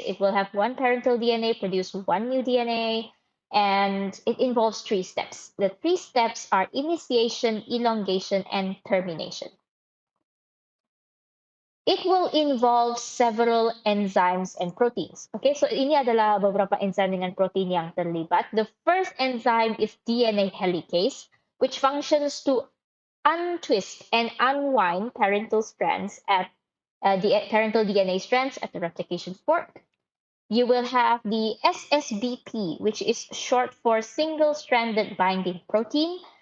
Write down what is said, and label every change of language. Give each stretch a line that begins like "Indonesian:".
English: It will have one parental DNA produce one new DNA, and it involves three steps. The three steps are initiation, elongation, and termination. It will involve several enzymes and proteins.
Malay: Okay, so ini adalah beberapa enzyme dengan protein yang terlibat.
English: The first enzyme is DNA helicase, which functions to untwist and unwind parental strands at the parental DNA strands at the replication fork. You will have the SSBP, which is short for single-stranded binding protein.